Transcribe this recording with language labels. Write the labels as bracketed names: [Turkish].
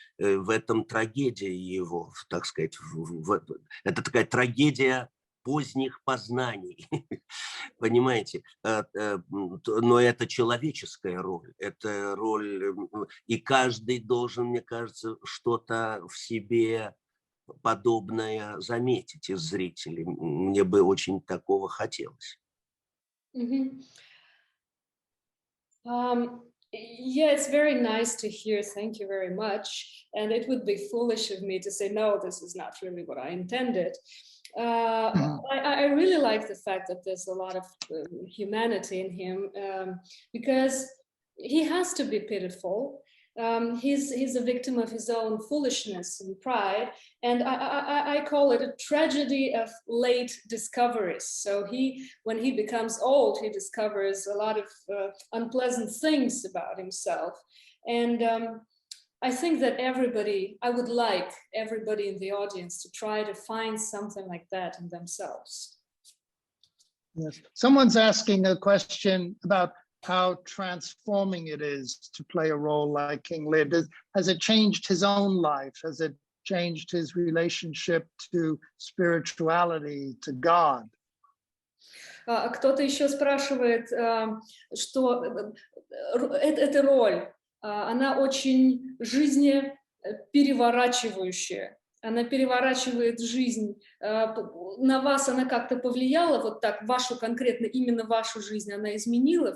[Russian] В этом трагедия его, так сказать, это такая трагедия поздних познаний, понимаете, но это человеческая роль, это роль, и каждый должен, мне кажется, что-то в себе подобное заметить из зрителей. Мне бы очень такого хотелось. [English] Yeah, it's very nice to hear. Thank you very much. And it would be foolish of me to say, no, this is not really what I intended. I really like the fact that there's a lot of humanity in him because he has to be pitiful. He's a victim of his own foolishness and pride, and I call it a tragedy of late discoveries. So when he becomes old, he discovers a lot of unpleasant things about himself, and I think that I would like everybody in the audience to try to find something like that in themselves. Yes. Someone's asking a question about how transforming it is to play a role like King Lear. Has it changed his own life? Has it changed his relationship to spirituality, to God? [Russian] Кто-то еще спрашивает, что эта роль, она очень жизнепереворачивающая. Она переворачивает жизнь. На вас она как-то повлияла, вот так, вашу конкретно, именно вашу жизнь она изменила?